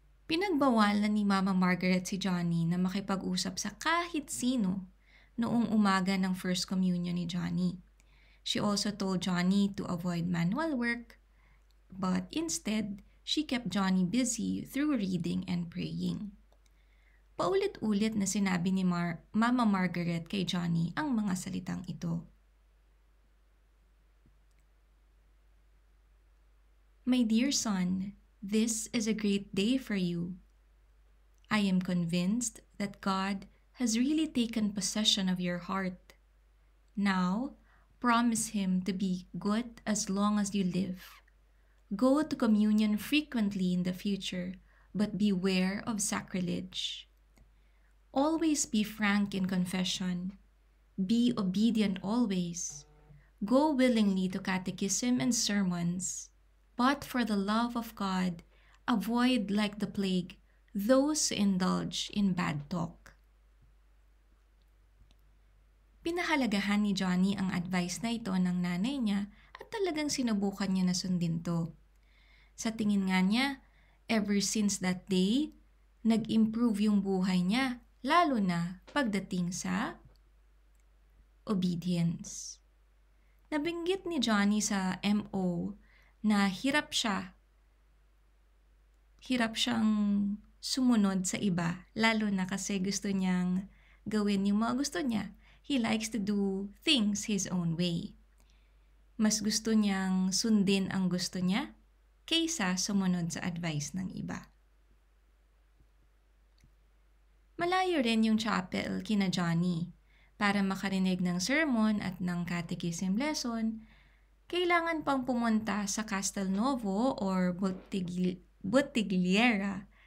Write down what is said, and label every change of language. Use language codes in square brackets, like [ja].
[tl] Pinagbawalan ni Mama Margaret si Johnny na makipag-usap sa kahit sino noong umaga ng First Communion ni Johnny. [en] She also told Johnny to avoid manual work, but instead, she kept Johnny busy through reading and praying. [tl] Paulit-ulit na sinabi ni Mama Margaret kay Johnny ang mga salitang ito. [en] My dear son, this is a great day for you. I am convinced that God has really taken possession of your heart. Now, promise Him to be good as long as you live. Go to communion frequently in the future, but beware of sacrilege. Always be frank in confession. Be obedient always. Go willingly to catechism and sermons. But for the love of God, Avoid like the plague those who indulge in bad talk. [tl] Pinahalagahan ni Johnny ang advice na ito ng nanay niya at talagang sinubukan niya na sundin to. Sa tingin nga niya, [en] ever since that day, [tl] nag-improve yung buhay niya, lalo na pagdating sa obedience. Nabinggit ni Johnny sa MO na hirap siyang sumunod sa iba, lalo na kasi gusto niyang gawin yung mga gusto niya. [en] He likes to do things his own way. [tl] Mas gusto niyang sundin ang gusto niya kaysa sumunod sa advice ng iba. Malayo rin yung chapel kina Johnny. Para makarinig ng sermon at ng catechism lesson, kailangan pang pumunta sa Castelnuovo or Bottigliera.